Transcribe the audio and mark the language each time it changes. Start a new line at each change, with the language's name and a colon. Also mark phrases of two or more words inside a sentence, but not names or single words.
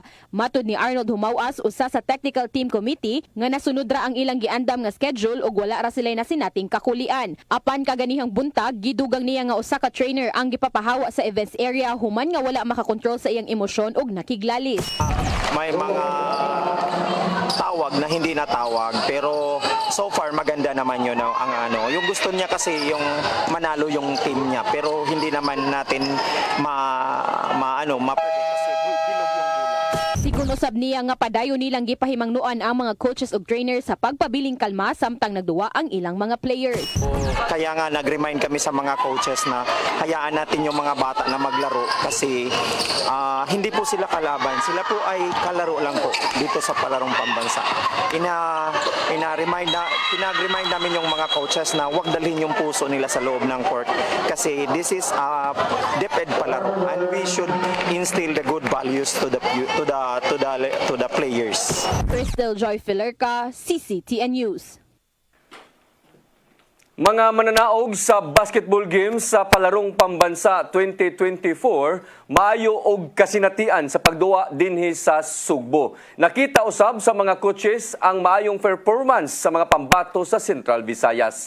Cebuano: Matud ni Arnold Humawas usa sa technical team committee nga nasunod ra ang ilang giandam nga schedule ug wala ra sila nasinating kakulian. Apan kaganihang buntag gidugang niya nga usa ka trainer ang gipapahawa sa events area human nga wala makakontrol sa iyang emosyon ug nakiglalis.
Filipino: May mga tawag na hindi natawag pero
English: so far
Filipino: maganda naman yun ang yung gusto niya kasi yung manalo yung team niya pero hindi naman natin ma-predict kasi bilog yung bola.
Cebuano: Sigunosab niya nga padayon nilang gipahimangnuan ang mga coaches ug trainers sa pagpabiling kalma samtang nagduwa ang ilang mga players.
Filipino: Kaya nga nag-remind kami sa mga coaches na hayaan natin yung mga bata na maglaro kasi hindi po sila kalaban. Sila po ay kalaro lang po dito sa Palarong Pambansa. Pinag-remind namin yung mga coaches na huwag dalhin yung puso nila sa loob ng court kasi
English: this is DepEd palaro and we should instill the good values to the players.
Cebuano: Crystal Joy Filerca, CCTN News. Mga mananaog sa basketball games sa Palarong Pambansa 2024, maayo og kasinatian sa pagduwa dinhi sa Sugbo. Nakita usab sa mga coaches ang maayong performance sa mga pambato sa Central Visayas.